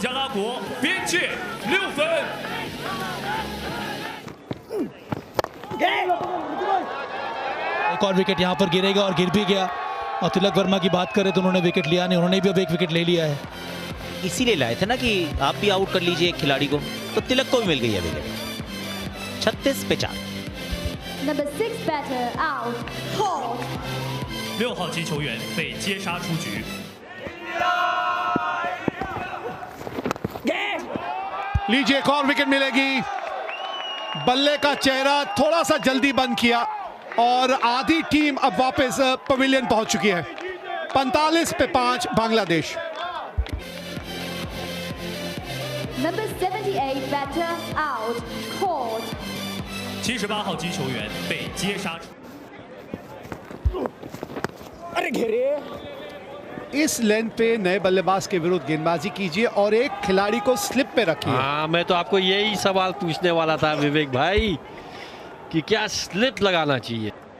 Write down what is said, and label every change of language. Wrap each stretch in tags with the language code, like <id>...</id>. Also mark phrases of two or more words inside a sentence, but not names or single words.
<hi>एक और विकेट यहां पर गिरेगा और गिर भी गया। और तिलक वर्मा की बात करें तो उन्होंने विकेट लिया नहीं, उन्होंने भी अब एक विकेट ले लिया है। इसीलिए लाए थे ना कि आप भी आउट कर लीजिए एक खिलाड़ी को, तो तिलक को भी मिल गई है विकेट। 36 पे 4।</hi> <en>Number 6 batter out. Hold.</en> <zh>6 号击球员被接杀出局。</zh> <hi>लीजिए, एक और विकेट मिलेगी। बल्ले का चेहरा थोड़ा सा जल्दी बंद किया और आधी टीम अब वापस पवेलियन पहुंच चुकी है। 45 पे 5 बांग्लादेश।</hi> <en>Number 78 batter out. Caught.</en> <zh>78 号击球员被接杀。</zh> <hi>इस लेंथ पे नए बल्लेबाज के विरुद्ध गेंदबाजी कीजिए और एक खिलाड़ी को स्लिप पे रखिए। हाँ, मैं तो आपको यही सवाल पूछने वाला था विवेक भाई कि क्या स्लिप लगाना चाहिए।</hi>